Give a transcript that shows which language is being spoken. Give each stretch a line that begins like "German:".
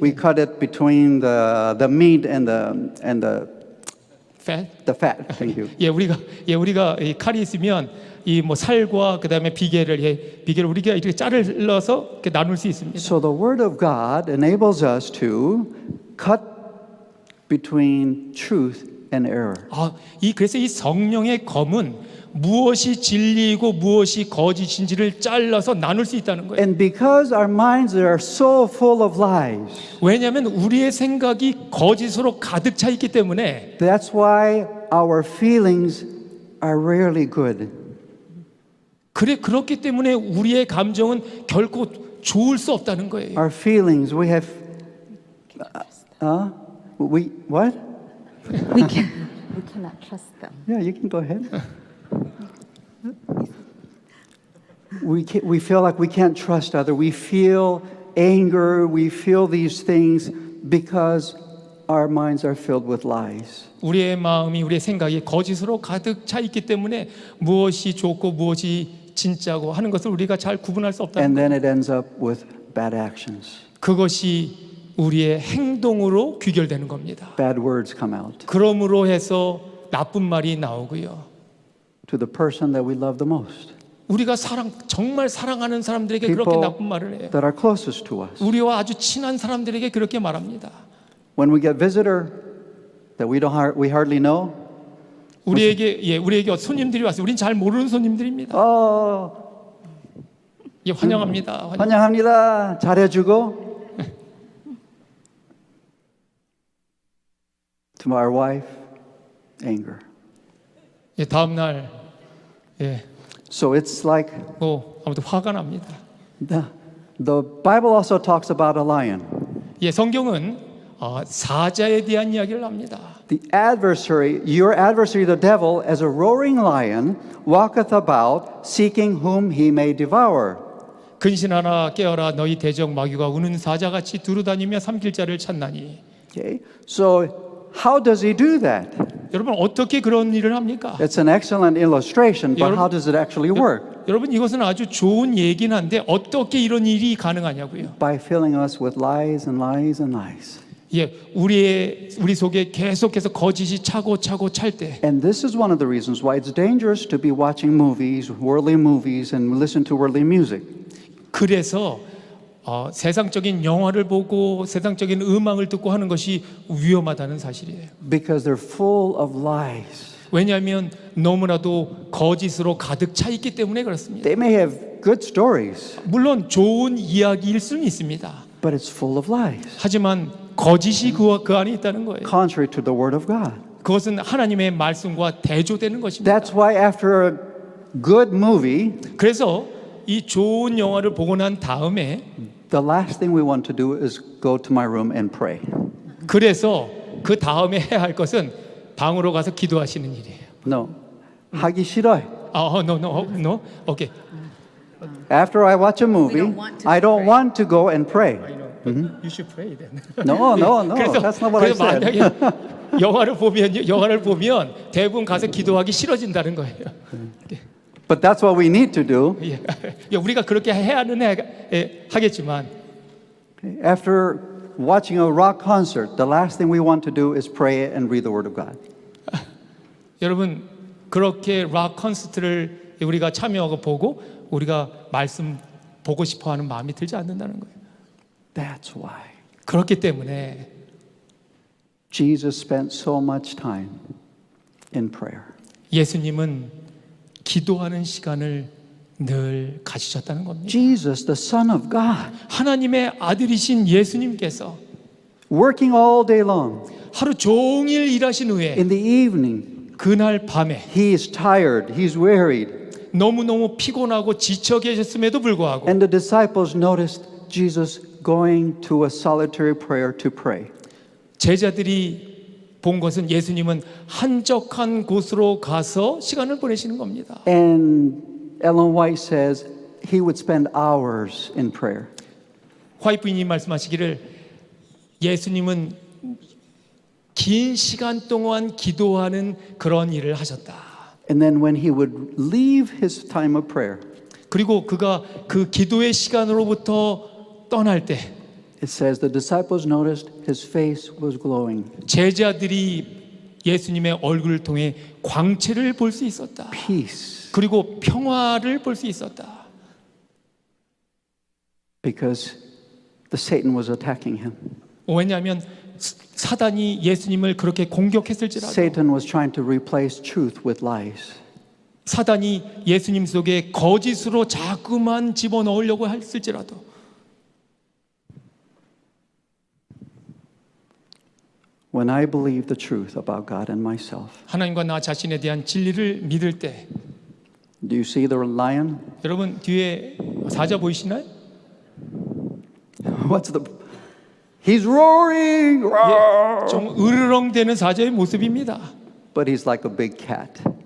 English: We cut it between the meat and the Fat? fat. Thank you.
Korean: 우리가 이 칼이 있으면 이 뭐 살과 그 다음에 비계를 우리가 이렇게 자르러서 이렇게 나눌 수 있습니다.
English: So the word of God enables us to cut between truth and error.
Korean: 그래서 이 성령의 검은 무엇이 진리이고 무엇이 거짓인지를 잘라서 나눌 수 있다는 거예요.
English: And because our minds are so full of lies,
Korean: 왜냐하면 우리의 생각이 거짓으로 가득 차 있기 때문에
English: that's why our feelings are rarely good.
Korean: 그렇기 때문에 우리의 감정은 결코 좋을 수 없다는 거예요.
English: Our feelings, we have, what? We cannot trust them. Yeah, you can go ahead. We feel like we can't trust others. We feel anger. We feel these things because our minds are filled with lies.
Korean: 우리의 마음이 우리의 생각이 거짓으로 가득 차 있기 때문에 무엇이 좋고 무엇이 진짜고 하는 것을 우리가 잘 구분할 수 없다는
English: And
Korean: 거예요.
English: then it ends up with bad actions.
Korean: 그것이 우리의 행동으로 귀결되는 겁니다.
English: Bad words come out
Korean: 그러므로 해서 나쁜 말이 나오고요.
English: to the person that we love the most.
Korean: 우리가 정말 사랑하는 사람들에게 그렇게
English: People
Korean: 나쁜 말을 해요.
English: that are closest to us.
Korean: 우리와 아주 친한 사람들에게 그렇게 말합니다.
English: When we get visitor that we hardly know,
Korean: 우리에게 손님들이 왔어요. 우린 잘 모르는 손님들입니다. 환영합니다. 환영합니다. 잘해주고.
English: To our wife, anger.
Korean: 다음 날
English: So it's like
Korean: 아무튼 화가 납니다.
English: the Bible also talks about a lion.
Korean: 성경은 사자에 대한 이야기를 합니다.
English: The adversary, your adversary, the devil, as a roaring lion, walketh about, seeking whom he may devour.
Korean: 근신하라 깨어라 너희 대적 마귀가 우는 사자같이 두루다니며 삼킬 자를 찾나니.
English: Okay, so how does he do that?
Korean: 여러분 어떻게 그런 일을 합니까?
English: It's an excellent illustration, but
Korean: 여러분-
English: how does it actually work?
Korean: 여러분 이것은 아주 좋은 얘기는 한데 어떻게 이런 일이 가능하냐고요.
English: By filling us with lies and lies and lies.
Korean: 예, 우리 속에 계속해서 거짓이 차고 찰 때
English: And this is one of the reasons why it's dangerous to be watching movies, worldly movies, and listen to worldly music.
Korean: 그래서 세상적인 영화를 보고 세상적인 음악을 듣고 하는 것이 위험하다는 사실이에요.
English: Because they're full of lies.
Korean: 왜냐하면 너무나도 거짓으로 가득 차 있기 때문에 그렇습니다.
English: They may have good stories,
Korean: 물론 좋은 이야기일 수는 있습니다.
English: but it's full of lies,
Korean: 하지만 거짓이 그 안에 있다는 거예요.
English: contrary to the Word of God.
Korean: 그것은 하나님의 말씀과 대조되는 것입니다.
English: That's why after a good movie,
Korean: 그래서 이 좋은 영화를 보고 난 다음에
English: the last thing we want to do is go to my room and pray.
Korean: 그래서 그 다음에 해야 할 것은 방으로 가서 기도하시는 일이에요. No, 하기 싫어요.
English: No. Okay. After I watch a movie, I don't want to go and pray. You should pray then. No, that's not what I
Korean: 그래서
English: said.
Korean: 만약에 영화를 보면 대부분 가서 기도하기 싫어진다는 거예요.
English: But that's what we need to do.
Korean: 예, 우리가 그렇게 하겠지만
English: After watching a rock concert, the last thing we want to do is pray and read the Word of God.
Korean: 여러분 그렇게 락 콘서트를 우리가 참여하고 보고 우리가 말씀 보고 싶어하는 마음이 들지 않는다는 거예요.
English: That's why
Korean: 그렇기 때문에
English: Jesus spent so much time in prayer.
Korean: 예수님은 기도하는 시간을 늘 가지셨다는 겁니다.
English: Jesus, the Son of God,
Korean: 하나님의 아들이신 예수님께서
English: working all day long.
Korean: 하루 종일 일하신 후에
English: In the evening,
Korean: 그날 밤에
English: he is tired, he's wearied.
Korean: 너무너무 피곤하고 지쳐 계셨음에도 불구하고
English: And the disciples noticed Jesus going to a solitary prayer to pray.
Korean: 제자들이 본 것은 예수님은 한적한 곳으로 가서 시간을 보내시는 겁니다.
English: And Ellen White says he would spend hours in prayer.
Korean: 화이트 부인이 말씀하시기를 예수님은 긴 시간 동안 기도하는 그런 일을 하셨다.
English: And then when he would leave his time of prayer,
Korean: 그리고 그가 그 기도의 시간으로부터 떠날 때
English: it says the disciples noticed his face was glowing.
Korean: 제자들이 예수님의 얼굴을 통해 광채를 볼 수 있었다.
English: Peace.
Korean: 그리고 평화를 볼 수 있었다.
English: Because the Satan was attacking him.
Korean: 왜냐하면 사단이 예수님을 그렇게 공격했을지라도
English: Satan was trying to replace truth with lies.
Korean: 사단이 예수님 속에 거짓으로 자꾸만 집어넣으려고 했을지라도
English: When I believe the truth about God and myself,
Korean: 하나님과 나 자신에 대한 진리를 믿을 때
English: do you see the lion?
Korean: 여러분 뒤에 사자 보이시나요?
English: What's the? He's roaring,
Korean: 예, 좀 으르렁대는 사자의 모습입니다.
English: but he's like a big cat.